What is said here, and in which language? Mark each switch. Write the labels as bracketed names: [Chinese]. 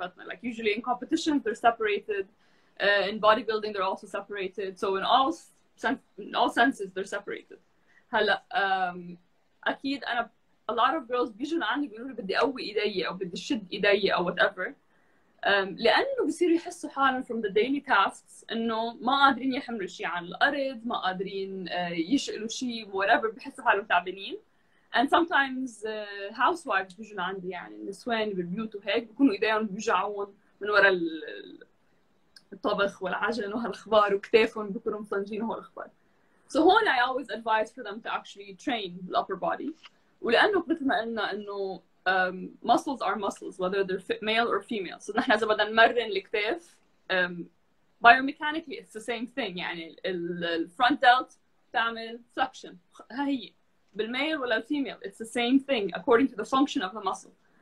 [English] Like usually in competitions they're separated, in bodybuilding they're also separated. So in all senses they're separated. [Arabic] هلا اكيد انا [English] a lot of girls [Arabic] بيجوا لعندي بيقولوا لي بدي اقوي ايدي او بدي شد ايدي او whatever، لانه بصيروا يحسوا حالهم [English] from the daily tasks [Arabic] انه ما قادرين يحملوا شيء عن الارض، ما قادرين يشقلوا شيء whatever، بحسوا حالهم تعبانين. [English] and sometimes housewives [Arabic] بيجوا لعندي، يعني النسوان بالبيوت وهيك بيكونوا ايديهم بيوجعوهم من وراء الطبخ والعجن وهالاخبار، وكتافهم بيكونوا مصنجين وهالاخبار. [English] So [Arabic] هون [English] I always advise for them to actually train the upper body. [Arabic] ولأنه مثل ما قلنا إنه [English] muscles are muscles whether they're male or female. [Arabic] So نحن إذا بدنا نمرن الكتاف [English] biomechanically it's the same thing. [Arabic] يعني front delt تعمل flexion، هي بالميل ولا الفيميل [English] it's the same thing according to the function of the muscle.